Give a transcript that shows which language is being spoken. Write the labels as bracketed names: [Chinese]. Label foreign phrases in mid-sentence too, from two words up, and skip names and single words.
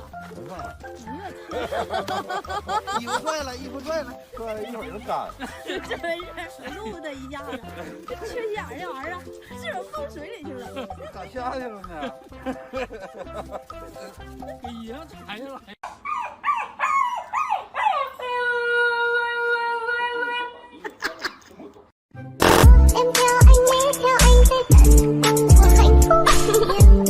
[Chinese] 能上来！衣服拽了，衣服拽了，拽了一会儿就干。这真是录的一下子，缺眼这玩意儿，这怎么放水里去了？咋下去了呢？给衣裳踩下来。 [Vietnamese] em theo anh nhé, theo anh sẽ tận cùng của hạnh phúc.